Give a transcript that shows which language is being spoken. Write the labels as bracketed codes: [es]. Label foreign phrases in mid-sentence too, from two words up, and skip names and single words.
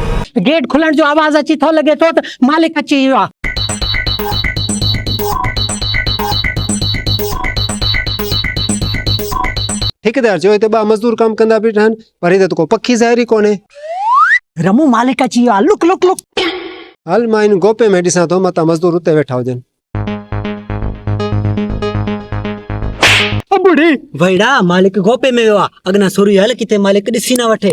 [sd] गेट खुलण जो आवाज अची थो लगे तो मालिक अची वियो आहे। ठेकेदार जो हिते बा मजदूर काम कंदा बीठा आहिनि पर हिते त को पखी ज़ाहिरी कोन्हे। रमू मालिक अची वियो आहे, लुक लुक लुक। हल मां इन गोपे में ॾिसां थो मतां मजदूर उते वेठा हुजनि। बुढ़ी भईड़ा मालिक गोपे में वियो आहे, अगना सुरी हल किथे मालिक ॾिसी न वठे।